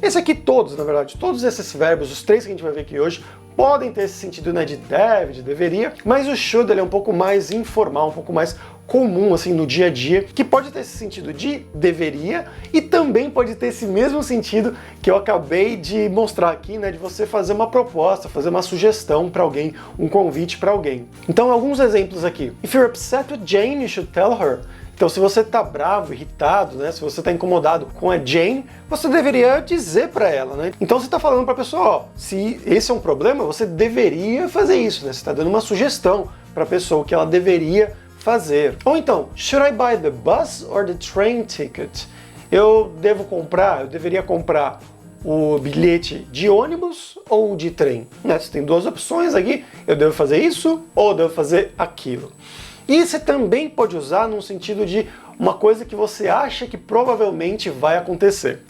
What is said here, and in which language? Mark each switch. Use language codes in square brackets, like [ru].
[pt] Esse aqui todos, na verdade, todos esses verbos, os três que a gente vai ver aqui hoje, podem ter esse sentido, né, de deve, de deveria, mas o should ele é um pouco mais informal, um pouco mais comum assim no dia a dia, que pode ter esse sentido de deveria e também pode ter esse mesmo sentido que eu acabei de mostrar aqui, né, de você fazer uma proposta, fazer uma sugestão para alguém, um convite para alguém. Então, alguns exemplos aqui. [en] If you're upset with Jane, you should tell her. [pt] Então, se você tá bravo, irritado, né, se você tá incomodado com a Jane, você deveria dizer para ela, né? Então, você tá falando para a pessoa, ó, se esse é um problema, você deveria fazer isso, né? Você tá dando uma sugestão para a pessoa que ela deveria fazer. Ou então, [en] should I buy the bus or the train ticket? [pt] Eu deveria comprar o bilhete de ônibus ou de trem? Né? Você tem duas opções aqui, eu devo fazer isso ou eu devo fazer aquilo. E você também pode usar num sentido de uma coisa que você acha que provavelmente vai acontecer.